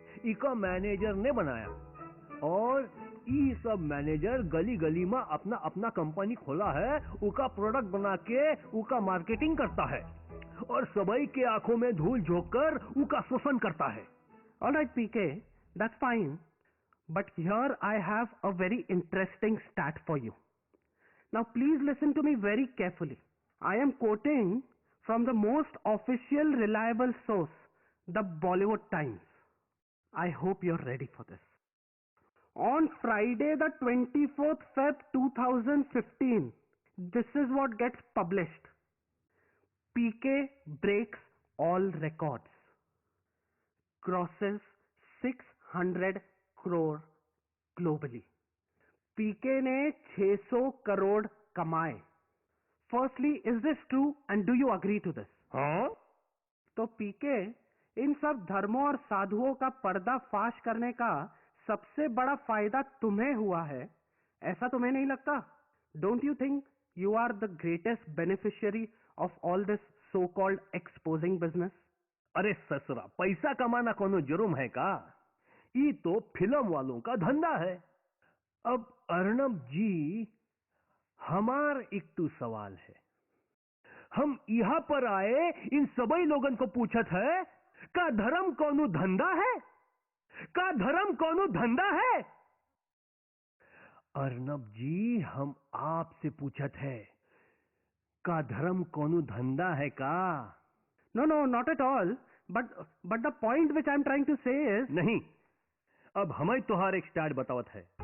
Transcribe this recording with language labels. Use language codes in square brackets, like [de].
[hi] इका मैनेजर ने बनाया और ये सब मैनेजर गली गली में अपना अपना कंपनी खोला है, उका प्रोडक्ट बना के उका मार्केटिंग करता है और सबई के आंखों में धूल झोंक कर उका शोषण करता है। [en] All right, PK, that's fine. But here I have a very interesting stat for you. Now please listen to me very carefully. I am quoting from the most official reliable source, the Bollywood Times. I hope you're ready for this. On Friday the 24th Feb 2015, this is what gets published. PK breaks all records. Crosses 600 crore globally. [hi] PK ने 600 करोड़ कमाए. [en] Firstly, is this true and do you agree to this? [hi] हाँ? तो PK इन सब धर्मों और साधुओं का पर्दाफाश करने का सबसे बड़ा फायदा तुम्हें हुआ है, ऐसा तुम्हें नहीं लगता? [en] Don't you think you are the greatest beneficiary of all this so-called exposing business? [hi] अरे ससुरा, पैसा कमाना कोनो जुर्म है का? ये तो फिल्म वालों का धंधा है. अब अर्नब जी, हमार एक तो सवाल है. हम यहाँ पर आए इन सभी लोगन को पूछत है का धर्म कोनो धंधा है? का धर्म कोनो धंधा है? अर्नब जी, हम आपसे पूछत है का धर्म कोनो धंधा है का? [en] No, not at all. But the point which I'm trying to say is... [hi] नहीं, अब हमें तुहार एक स्टार्ट बतावत है.